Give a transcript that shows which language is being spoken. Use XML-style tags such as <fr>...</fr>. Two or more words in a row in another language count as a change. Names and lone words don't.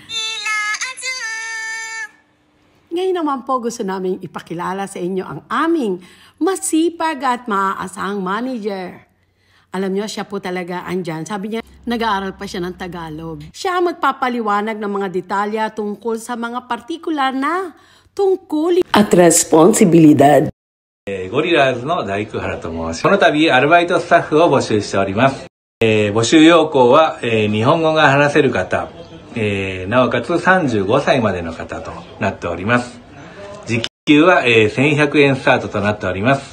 <tl>Ngayon naman po gusto namin ipakilala sa inyo ang aming masipag at maaasahang manager. Alam nyo, siya po talaga andyan. Sabi niya, nag-aaral pa siya ng Tagalog. Siya magpapaliwanag ng mga detalya tungkol sa mga partikular na tungkol at responsibilidad.</tl> <ja>ゴリラーズの大工原と申します。この度アルバイトスタッフを募集しております。募集要項は、日本語が話せる方、なおかつ35歳までの方となっております。時給は、1100円スタートとなっております。</ja>